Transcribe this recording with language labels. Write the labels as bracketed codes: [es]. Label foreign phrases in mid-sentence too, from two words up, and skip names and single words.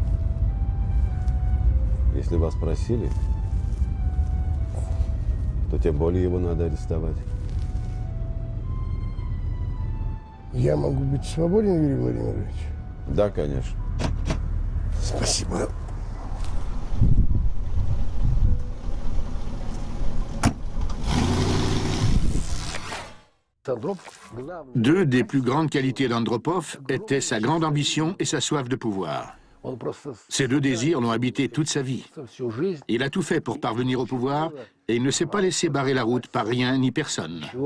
[ru] Если вас просили, то тем более его надо арестовать. Я могу быть свободен, Юрий Владимирович? Да, конечно. Спасибо. [fr] Deux des plus grandes qualités d'Andropov étaient sa grande ambition et sa soif de pouvoir. Ces deux désirs l'ont habité toute sa vie. Il a tout fait pour parvenir au pouvoir et il ne s'est pas laissé barrer la route par rien ni personne.